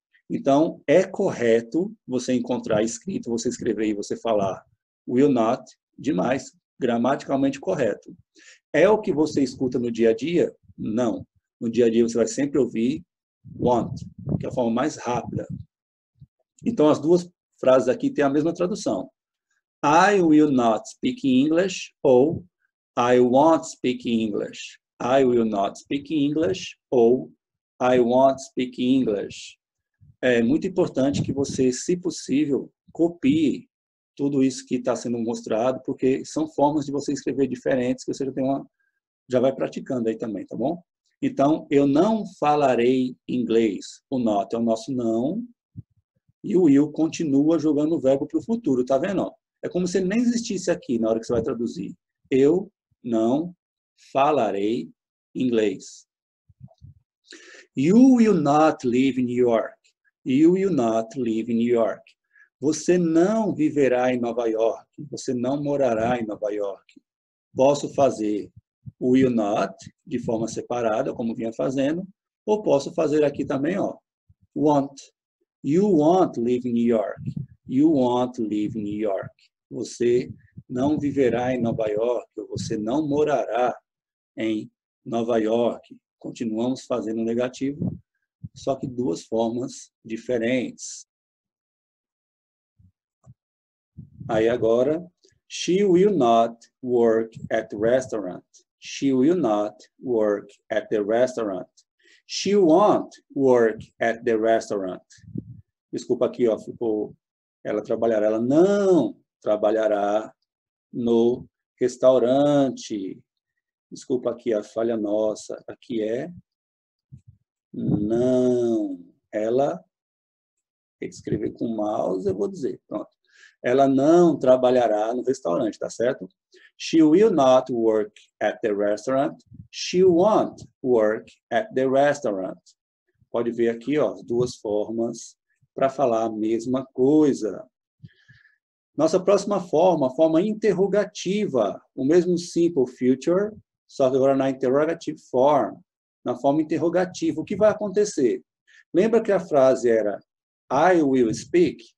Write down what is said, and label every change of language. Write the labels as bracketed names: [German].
[Portuguese] Então, é correto você encontrar escrito, você escrever e você falar will not demais, gramaticalmente correto. É o que você escuta no dia a dia? Não. No dia a dia você vai sempre ouvir want, que é a forma mais rápida. Então, as duas frases aqui têm a mesma tradução. [English] I will not speak English ou I won't speak English. I will not speak English ou I won't speak English. [Portuguese] É muito importante que você, se possível, copie tudo isso que está sendo mostrado, porque são formas de você escrever diferentes que você já vai praticando aí também, tá bom? Então, eu não falarei inglês. O not é o nosso não e o will continua jogando o verbo para o futuro, tá vendo? É como se ele nem existisse aqui na hora que você vai traduzir. Eu não falarei inglês. [English] You will not live in New York. You will not live in New York. [Portuguese] Você não viverá em Nova York. Você não morará em Nova York. Posso fazer will not de forma separada, como vinha fazendo, ou posso fazer aqui também, ó, won't. [English] You won't live in New York. You won't live in New York. [Portuguese] Você não viverá em Nova York, ou você não morará em Nova York. Continuamos fazendo o negativo, só que duas formas diferentes. Aí agora, [English] She will not work at the restaurant. She will not work at the restaurant. She won't work at the restaurant. [Portuguese] Desculpa aqui, ó, ficou... Ela trabalhará. Ela não trabalhará no restaurante. Desculpa aqui a falha nossa. Aqui é não. Ela, tem que escrever com o mouse, eu vou dizer. Pronto. Ela não trabalhará no restaurante, tá certo? [English] She will not work at the restaurant. She won't work at the restaurant. [Portuguese] Pode ver aqui, ó, as duas formas para falar a mesma coisa. Nossa próxima forma, a forma interrogativa. O mesmo simple future, só que agora na interrogative form, na forma interrogativa. O que vai acontecer? Lembra que a frase era [English] I will speak?